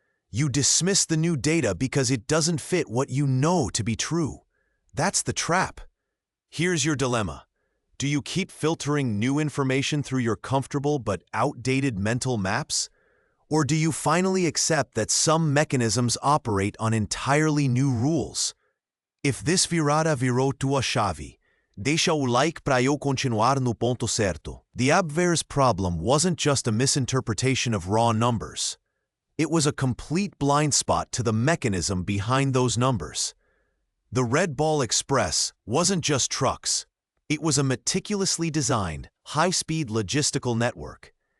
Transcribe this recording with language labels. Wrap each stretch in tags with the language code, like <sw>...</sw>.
<en>You dismiss the new data because it doesn't fit what you know to be true. That's the trap. Here's your dilemma. Do you keep filtering new information through your comfortable but outdated mental maps? Or do you finally accept that some mechanisms operate on entirely new rules? If this</en> <pt>virada virou tua chave, deixa o like para eu continuar no ponto certo.</pt> <en>The Abwehr's problem wasn't just a misinterpretation of raw numbers. It was a complete blind spot to the mechanism behind those numbers. The Red Ball Express wasn't just trucks. It was a meticulously designed, high-speed logistical network.</en>